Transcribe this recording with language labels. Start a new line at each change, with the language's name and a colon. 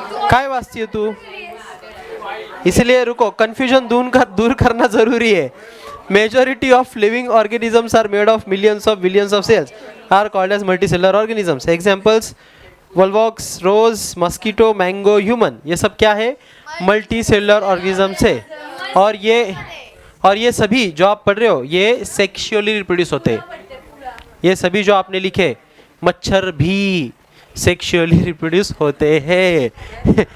Hindi: काय वाचती है तू, इसलिए रुको, कंफ्यूजन दूर करना जरूरी है.
English: Majority of living organisms are made of millions of billions of cells, are called as multicellular organisms. Examples: Volvox, rose, mosquito, mango, human.
Hindi: ये सब क्या है? मल्टीसेलुलर ऑर्गेनिजम्स है. और ये सभी जो आप पढ़ रहे हो ये सेक्सुअली रिप्रोड्यूस होते हैं. ये सभी जो आपने लिखे, मच्छर भी सेक्सुअली रिप्रोड्यूस होते हैं.